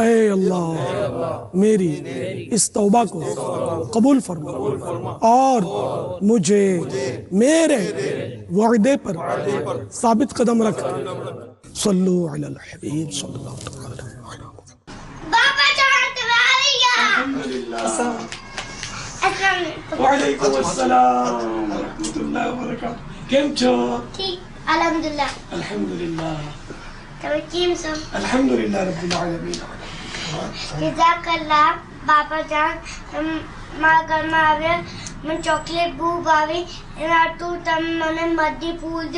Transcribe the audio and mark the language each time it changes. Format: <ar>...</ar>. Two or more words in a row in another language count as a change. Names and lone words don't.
<ur>اے اللہ میری اس توبہ کو قبول فرما اور مجھے میرے وعدے پر ثابت قدم رکھ۔</ur> <ar>صلو علی الحبیب صلی اللہ علیہ وسلم۔ وعلیکم السلام ورحمۃ اللہ وبرکاتہ۔</ar> <gu>કેમ છો؟ ઠીક અલ્હમ્દુલિલ્લાહ અલ્હમ્દુલિલ્લાહ તમે કેમ છો؟</gu> <ar>الحمد لله رب العالمين.</ar> <gu>જઝાકલ્લાહ બાપા જાન મારા ઘરમાં આવ્યા મને ચોકલેટ બહુ ભાવી એના હાટુ તમે મને મધી ફૂલ દો।</gu>